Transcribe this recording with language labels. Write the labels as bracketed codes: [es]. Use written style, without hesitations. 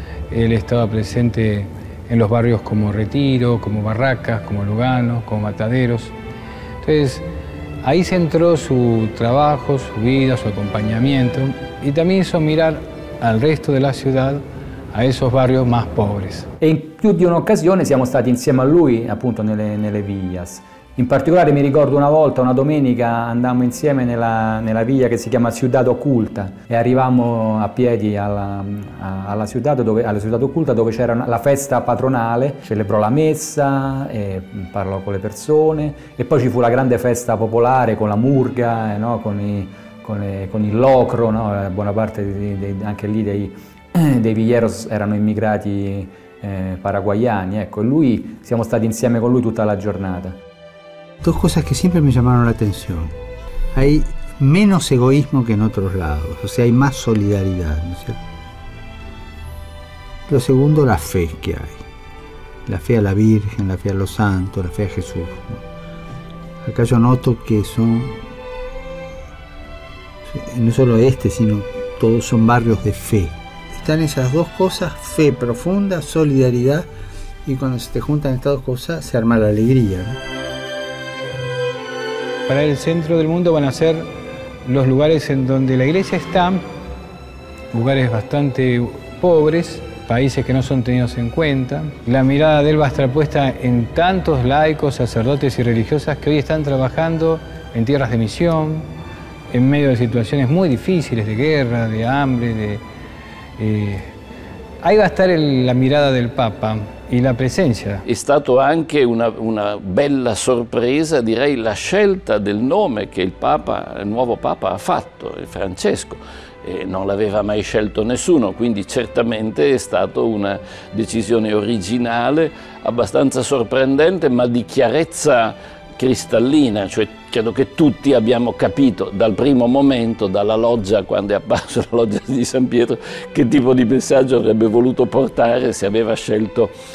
[es] Él estaba presente en los barrios como Retiro, como Barracas, como Lugano, como Mataderos. Entonces, ahí centró su trabajo, su vida, su acompañamiento, y también hizo mirar al resto de la ciudad, a esos barrios más pobres. [it] E in più di un'occasione siamo stati insieme a lui appunto nelle villas. In particolare mi ricordo una volta, una domenica, andammo insieme nella villa che si chiama Ciudad Oculta e arrivammo a piedi alla Ciudad Oculta, dove c'era la festa patronale, celebrò la messa, parlò con le persone e poi ci fu la grande festa popolare con la murga, no? con il locro, no? Buona parte anche lì dei villeros erano immigrati paraguayani, ecco, e siamo stati insieme con lui tutta la giornata. [es] Dos cosas que siempre me llamaron la atención. Hay menos egoísmo que en otros lados, o sea, hay más solidaridad, ¿no es cierto? Lo segundo, la fe que hay. La fe a la Virgen, la fe a los santos, la fe a Jesús, ¿no? Acá yo noto que son, no solo sino todos son barrios de fe. Están esas dos cosas, fe profunda, solidaridad, y cuando se te juntan estas dos cosas se arma la alegría, ¿no? Para el centro del mundo van a ser los lugares en donde la iglesia está, lugares bastante pobres, países que no son tenidos en cuenta. La mirada de él va a estar puesta en tantos laicos, sacerdotes y religiosas que hoy están trabajando en tierras de misión, en medio de situaciones muy difíciles de guerra, de hambre, ahí va a estar la mirada del Papa [it] e la presenza. È stato anche una bella sorpresa, direi, la scelta del nome che il nuovo Papa ha fatto, Francesco. Non l'aveva mai scelto nessuno, quindi certamente è stata una decisione originale, abbastanza sorprendente, ma di chiarezza cristallina, cioè credo che tutti abbiamo capito dal primo momento, dalla loggia, quando è apparso la loggia di San Pietro, che tipo di messaggio avrebbe voluto portare se aveva scelto